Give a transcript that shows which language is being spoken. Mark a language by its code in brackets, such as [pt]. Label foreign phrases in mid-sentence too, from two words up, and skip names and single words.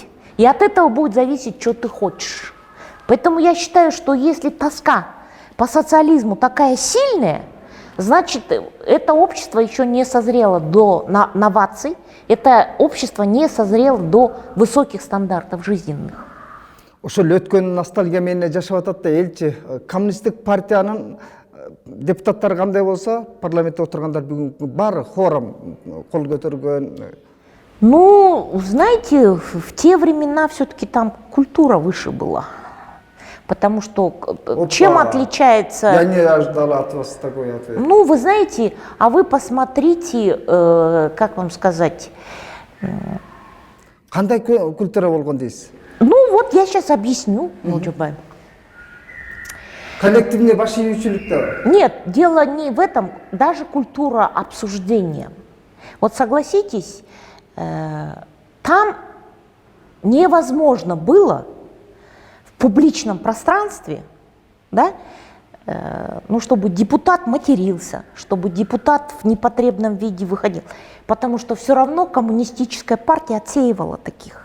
[ru] И от этого будет зависеть, что ты хочешь. Поэтому я считаю, что если тоска по социализму такая сильная, значит, это общество еще не созрело до новаций, это общество не созрело до высоких стандартов жизненных. [ky] Ошол өткөн ностальгия менен жашап атат да элчи. Коммунисттик партиянын депутаттары кандай болсо, парламентте отургандар бүгүнкү баары хором кол көтөргөн. [ru] Ну, знаете, в те времена все-таки там культура выше была. Потому что чем отличается... Я не ожидал от вас такой ответ. Ну, вы знаете, а вы посмотрите, как вам сказать... [ky] Кандай культура болгон дейсиз? [ru] Ну, вот я сейчас объясню, Нуржабай. Коллективный ваш иючилик. Нет, дело не в этом, даже культура обсуждения. Вот согласитесь, там невозможно было в публичном пространстве, да, ну, чтобы депутат матерился, чтобы депутат в непотребном виде выходил, потому что все равно коммунистическая партия отсеивала таких.